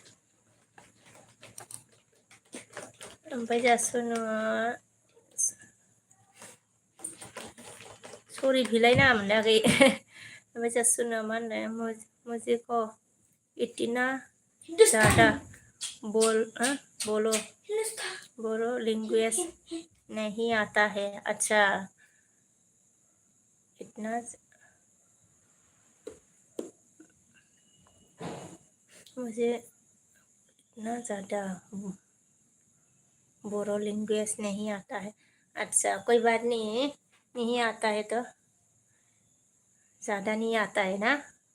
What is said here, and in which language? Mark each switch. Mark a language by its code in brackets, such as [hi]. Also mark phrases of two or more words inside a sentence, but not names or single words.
[brx] ओमफ्राय सुनो सरि बिलायनाङा मोनलायाखै ओमफ्राय सुनो मा होनो [hi] मुझे को इतना ज़्यादा बोलो बोरो लैंग्वेज नहीं आता है अच्छा इतना मुझे इतना ज़्यादा बोरो लैंग्वेज नहीं आता है अच्छा कोई बात नहीं आता है तो ज़्यादा नहीं आता है ना